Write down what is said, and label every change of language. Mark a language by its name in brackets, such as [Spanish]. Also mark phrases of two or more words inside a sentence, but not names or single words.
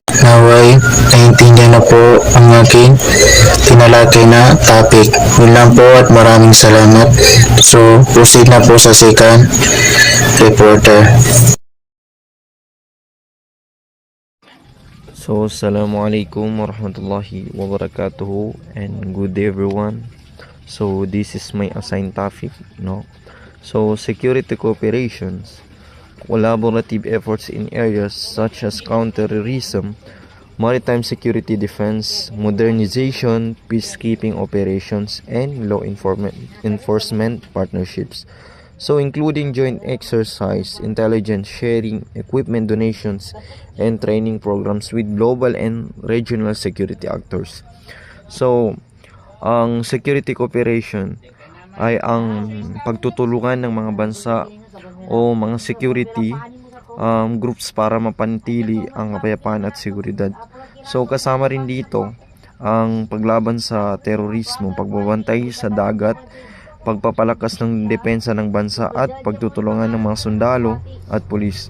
[Filipino] Naway, naiintindihan na po ang aking tinalakay na topic. Yun lang po at maraming salamat. So, proceed na po sa [English] second reporter. So, [Arabic] السلام عليكم ورحمة الله وبركاته [English] and good day everyone. So, this is my assigned topic, no? So, security cooperations, collaborative efforts in areas such as counterterrorism, maritime security defense, modernization, peacekeeping operations, and law enforcement partnerships. So including joint exercise, intelligence sharing, equipment donations, and training programs with global and regional security actors. So, [Filipino] ang [English] security cooperation [Filipino] ay ang pagtutulungan ng mga bansa o mga [English] security groups [Filipino] para mapanatili ang kapayapaan at seguridad. So kasama rin dito ang paglaban sa terorismo, pagbabantay sa dagat, pagpapalakas ng depensa ng bansa at pagtutulungan ng mga sundalo at pulis.